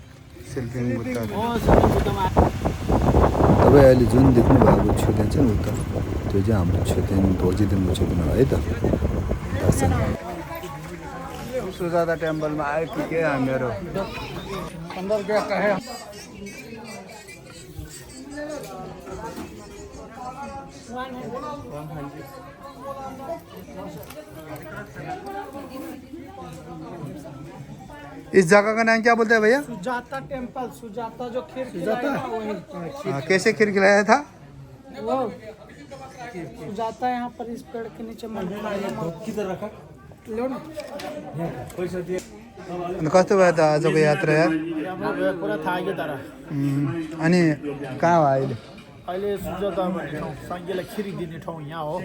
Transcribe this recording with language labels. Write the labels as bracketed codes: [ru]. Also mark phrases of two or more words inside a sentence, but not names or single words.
[ne] तपाईँ अहिले जुन देख्नु भएको छोदेन छ नि उता त्यो चाहिँ हाम्रो छोदेन ध्वजिदिनको छोदेन हो है त दर्शन सुजाता टेम्पलमा आइपुगे हामीहरू [hi] अंदर क्या है इस जगह का नाम क्या बोलते हैं भैया सुजाता टेम्पल सुजाता जो खीर सुजाता कैसे खीर खिलाया था वो सुजाता यहाँ पर इस पेड़ के नीचे किधर रखा लो ना [ne] कस्तो भयो त आजको यात्रा यार पुरा थाहा तर अनि कहाँ हो अहिले अहिले सुजाता भन्ने ठाउँ साङ्गेलाई खिरी दिने ठाउँ यहाँ हो